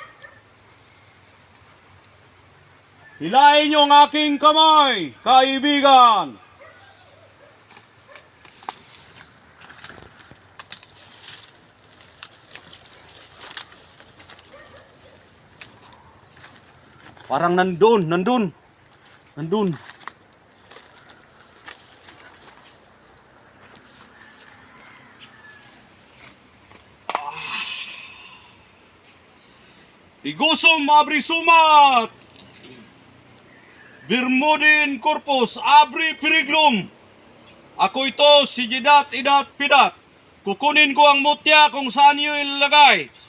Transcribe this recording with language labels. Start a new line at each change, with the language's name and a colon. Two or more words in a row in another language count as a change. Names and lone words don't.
Filipino: Hilahin niyo ang aking kamay, kaibigan! Parang nandun. Igusum abri sumat! Birmudin corpus abri periglum. Ako ito si Jidat Idat Pidat. Kukunin ko ang mutya kung saan niyo ilalagay.